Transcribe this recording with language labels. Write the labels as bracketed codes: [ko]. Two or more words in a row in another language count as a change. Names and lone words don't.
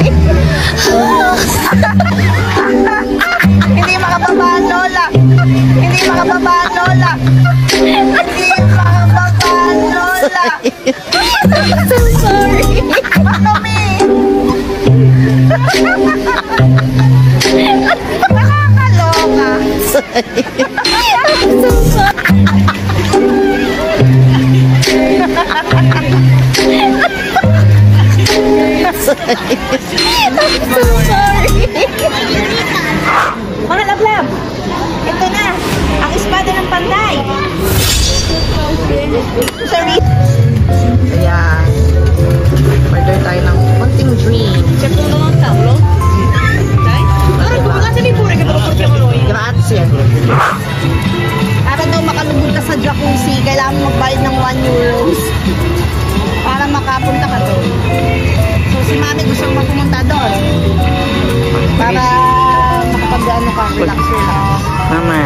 [tl] Hindi makababaan, Lola. Hindi makababaan, Lola. Hindi makababaan, Lola. [en] I'm so sorry. [tl] Mami. Nakakaloka. [en] I'm so sorry. I'm so sorry. [tl] Mga lablab, ito na, ang espada ng panday. Sorry. Ayan. Order tayo ng konting drink. [it] C'è uno non tavolo? Dai. Allora guardatemi pure che ve lo portiamo noi. Grazie. [tl] Para daw makalubog ka sa jacuzzi, kailangan mo magbayad ng 1 euros. Para makapunta ka doon. So si Mami gusto mo pumunta doon. Para makapag-ano ka, relax. Mama.